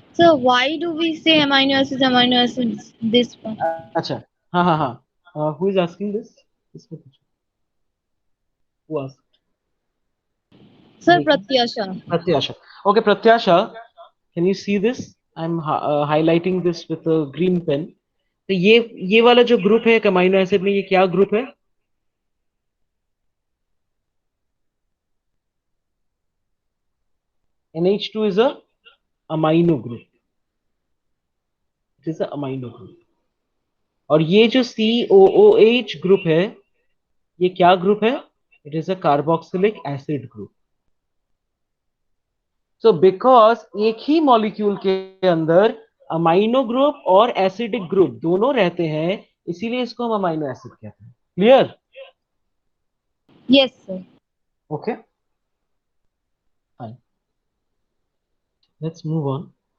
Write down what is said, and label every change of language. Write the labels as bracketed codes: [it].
[en] So why do we say amino acids this one? [hi] अच्छा हाँ हाँ हाँ, [en] Who is asking this? [hi] इसको पूछो, [en] Who asked? Sir, Pratyasha. Pratyasha. Okay, Pratyasha, can you see this? I'm highlighting this with a green pen. [hi] तो ये वाला जो ग्रुप है अमाइनो एसिड में, ये क्या ग्रुप है? [en] NH2 is a amino group. It is a amino group. [hi] और ये जो COOH ग्रुप है, ये क्या ग्रुप है? [en] It is a carboxylic acid group. So because [hi] एक ही मॉलिक्यूल के अंदर अमाइनो ग्रुप और एसिडिक ग्रुप दोनों रहते हैं, इसीलिए इसको हम अमाइनो एसिड कहते हैं। Clear? [en] Yes, sir. Okay fine, let's move on.